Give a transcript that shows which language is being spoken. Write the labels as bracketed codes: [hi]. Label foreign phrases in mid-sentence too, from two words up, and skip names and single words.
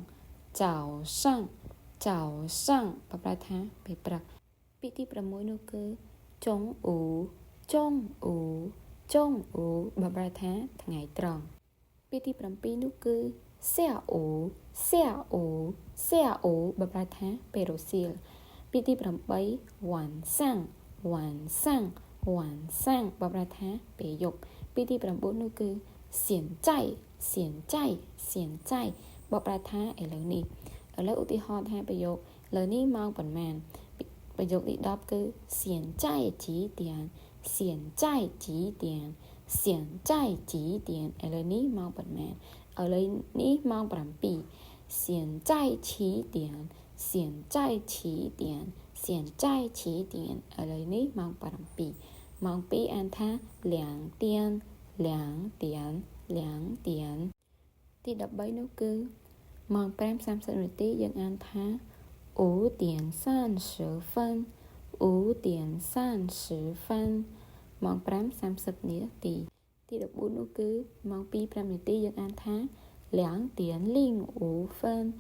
[km] បកប្រែថាពេលព្រឹកពាក្យទី6នោះគឺចុងអ៊ូបកប្រែថាថ្ងៃត្រង់ពាក្យទី7នោះគឺ下午បកប្រែថាពេលរសៀលពាក្យទី8 晚上 បកប្រែថាពេលយប់ពាក្យទី9នោះគឺ现在បកប្រែថាឥឡូវនេះឥឡូវឧទាហរណ៍ថាប្រយោគឥឡូវនេះម៉ោងប៉ុន្មានប្រយោគទី10គឺ [zh] 现在几点 [km] ឥឡូវនេះម៉ោងប៉ុន្មានឥឡូវនេះម៉ោង7 [zh] 现在几点 [km] ឥឡូវនេះម៉ោង7ម៉ោង2អានថា2点ទី13នោះគឺម៉ោង5:30នាទីយើងអានថា5 点30分ម៉ោង5:30នាទីទី14នោះគឺម៉ោង2:05នាទីយើងអានថា2 点05分